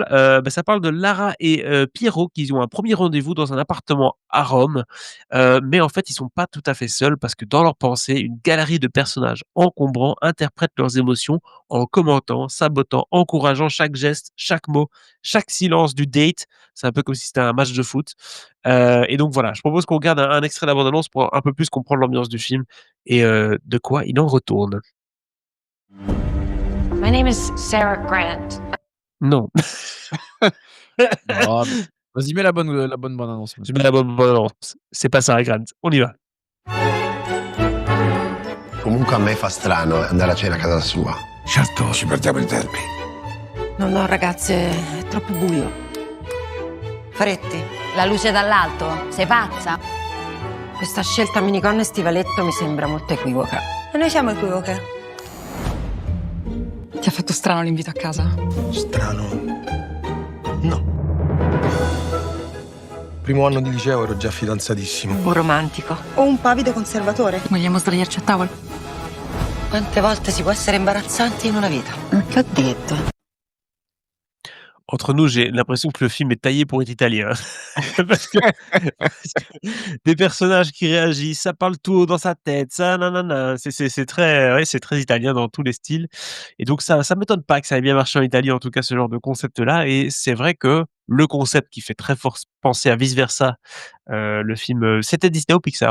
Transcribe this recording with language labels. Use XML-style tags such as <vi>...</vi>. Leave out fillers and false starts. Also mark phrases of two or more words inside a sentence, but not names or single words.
<fr>Ça parle de Lara et Piero qui ont un premier rendez-vous dans un appartement à Rome, mais en fait, ils sont pas tout à fait seuls parce que dans leurs pensées, une galerie de personnages encombrants interprètent leurs émotions en commentant, sabotant, encourageant chaque geste, chaque mot, chaque silence du date. C'est un peu comme si c'était un match de foot, et donc voilà, je propose qu'on regarde un extrait de la bande annonce pour un peu plus comprendre l'ambiance du film et de quoi il en retourne.</fr> <en>My name is Sarah Grant.</en> <fr>Non. Non, mais vas-y, mets la bonne bande annonce, Je mets la bonne bande annonce. C'est pas Sarah Grant. On y va.</fr> <it>Comunque a me fa strano andare a cena a casa sua. Certo, ci perdiamo il derby. No, ragazze, è troppo buio. Faretti, La luce dall'alto? Sei pazza? questa scelta minigonna e stivaletto mi sembra molto equivoca. E noi siamo equivoche. Ti ha fatto strano l'invito a casa? Strano. No. Primo anno di liceo ero già fidanzatissimo. Un romantico. O un pavido conservatore. Vogliamo sdraiarci a tavola? Quante volte si può essere imbarazzanti in una vita? Che ho detto?</it> <fr>Entre nous, j'ai l'impression que le film est taillé pour être italien. Parce que des personnages qui réagissent, ça parle tout haut dans sa tête, ça nanana, c'est très ouais, c'est très italien dans tous les styles et donc ça m'étonne pas que ça ait bien marché en Italie, en tout cas ce genre de concept-là et c'est vrai que le concept qui fait très fort penser à Vice Versa, le film, c'était Disney ou Pixar?</fr>